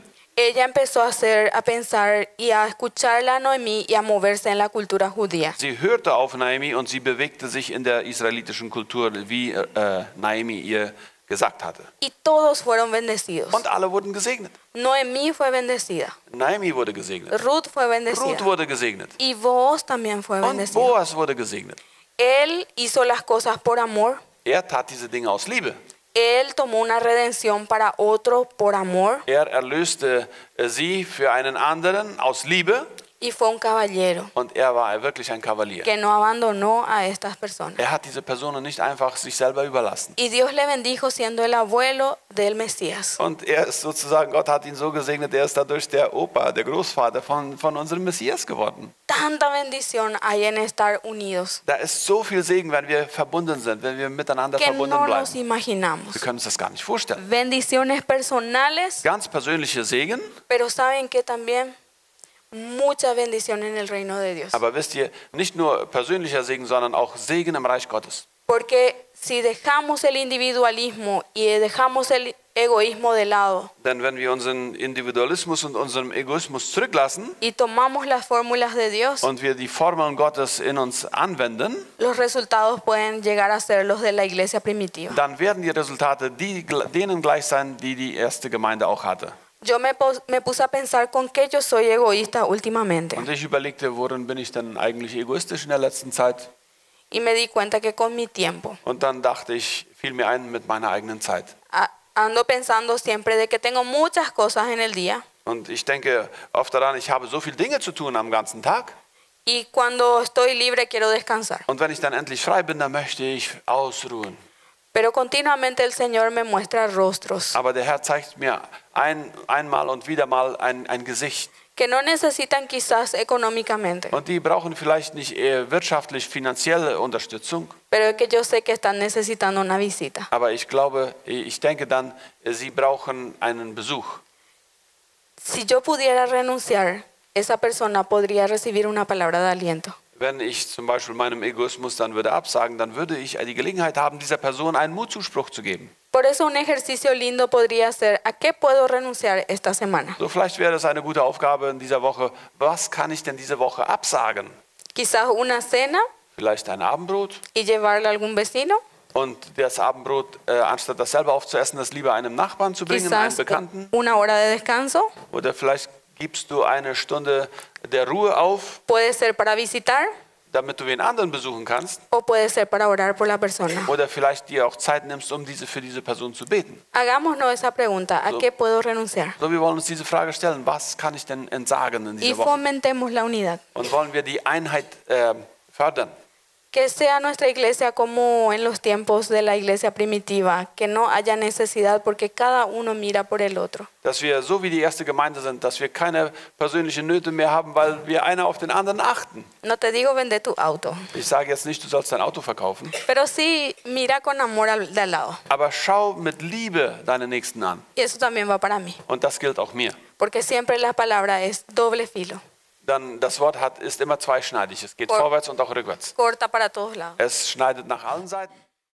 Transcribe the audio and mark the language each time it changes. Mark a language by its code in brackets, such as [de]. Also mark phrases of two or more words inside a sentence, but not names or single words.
[es] Ella empezó a pensar y a escuchar a Noemí y a moverse en la cultura judía. [de] Sie hörte auf Naomi und sie bewegte sich in der israelitischen Kultur, wie Naomi ihr gesagt hatte. [es] Y todos fueron bendecidos. [de] Und alle wurden gesegnet. [es] Noemí fue bendecida. [de] Naomi wurde gesegnet. [es] Ruth fue bendecida. [de] Ruth wurde gesegnet. [es] Y Boaz también fue [de] Und [es] bendecido. [de] Boas wurde gesegnet. [es] Él hizo las cosas por amor. [de] Er tat diese Dinge aus Liebe. [es] Él tomó una redención para otro por amor [de] Er erlöste sie für einen anderen aus Liebe. [es] y fue un caballero [de] Und er war wirklich ein Kavalier. [es] que no abandonó a estas personas. [de] Er hat diese Personen nicht einfach sich selber überlassen. [es] Y Dios le bendijo siendo el abuelo del Mesías. [de] Und er ist sozusagen, Gott hat ihn so gesegnet, er ist dadurch der Opa, der Großvater von unserem Messias geworden. [es] Tanta bendición hay en estar unidos [de] Da ist so viel Segen, wenn wir verbunden sind, wenn wir miteinander [es] que [de] verbunden [es] no nos [de] bleiben. [es] imaginamos. [de] Wir können uns das gar nicht vorstellen. [es] Bendiciones personales, [de] Ganz persönliche Segen, [es] pero saben que también mucha bendición en el reino de Dios. [de] aber wisst ihr, nicht nur persönlicher Segen, sondern auch Segen im Reich Gottes. [es] Porque si dejamos el individualismo y dejamos el egoísmo de lado [de] Denn wenn wir unseren Individualismus und unseren Egoismus zurücklassen [es] y tomamos las fórmulas de Dios, [de] und wir die Formeln Gottes in uns anwenden, [es] los resultados pueden llegar a ser los de la iglesia primitiva. [de] dann werden die Resultate denen gleich sein, die die erste Gemeinde auch hatte. [es] Yo me puse a pensar con qué yo soy egoísta últimamente [de] Und ich überlegte, worin bin ich denn eigentlich egoistisch in der letzten Zeit? [es] y me di cuenta que con mi tiempo. [de] Und dann dachte ich, fiel mir ein mit meiner eigenen Zeit. [es] Ando pensando siempre de que tengo muchas cosas en el día [de] Und ich denke oft daran, ich habe so viele Dinge zu tun am ganzen Tag. [es] y cuando estoy libre quiero descansar. [de] Und wenn ich dann endlich frei bin, dann möchte ich ausruhen. [es] Pero continuamente el Señor me muestra rostros [de] Aber der Herr zeigt mir einmal und wieder mal ein Gesicht. [es] que no necesitan quizás económicamente, [de] Und die brauchen vielleicht nicht wirtschaftlich, finanzielle Unterstützung. [es] pero que yo sé que están necesitando una visita. [de] Aber ich glaube, ich denke dann, sie brauchen einen Besuch. [es] Si yo pudiera renunciar, esa persona podría recibir una palabra de aliento. [de] Wenn ich zum Beispiel meinem Egoismus dann würde absagen, dann würde ich die Gelegenheit haben, dieser Person einen Mutzuspruch zu geben. [es] Por eso un ejercicio lindo podría ser, ¿a qué puedo renunciar esta semana? [de] So, vielleicht wäre das eine gute Aufgabe in dieser Woche. Was kann ich denn diese Woche absagen? [es] Quizás una cena [de] Vielleicht ein Abendbrot. [es] y llevarle a algún vecino. [de] Und das Abendbrot, anstatt das selber aufzuessen, das lieber einem Nachbarn zu bringen, einem [es] Quizás [de] Bekannten. [es] una hora de descanso. [de] Oder vielleicht gibst du eine Stunde der Ruhe auf, [es] Puede ser para visitar [de] damit du wen anderen besuchen kannst. [es] o puede ser para orar por la persona. [de] Oder vielleicht dir auch Zeit nimmst, um für diese Person zu beten. [es] Hagámonos esa pregunta, ¿a qué puedo renunciar? [de] So, wir wollen uns diese Frage stellen, was kann ich denn entsagen in [es] Y [de] dieser Woche? [es] fomentemos la unidad. [de] Und wollen wir die Einheit fördern? [es] Que sea nuestra iglesia como en los tiempos de la iglesia primitiva, que no haya necesidad porque cada uno mira por el otro. [de] Dass wir so wie die erste Gemeinde sind, dass wir keine persönlichen Nöte mehr haben, weil wir einer auf den anderen achten. [es] No te digo vende tu auto, [de] Ich sage jetzt nicht, du sollst dein Auto verkaufen, [es] pero sí mira con amor al de al lado. [de] aber schau mit Liebe deine Nächsten an. [es] Y eso también va para mí, [de] Und das gilt auch mir. [es] porque siempre la palabra es doble filo, [de] Dann das Wort ist immer zweischneidig. Es geht vorwärts und auch rückwärts. [es] corta para todos lados. [de] Es schneidet nach allen Seiten.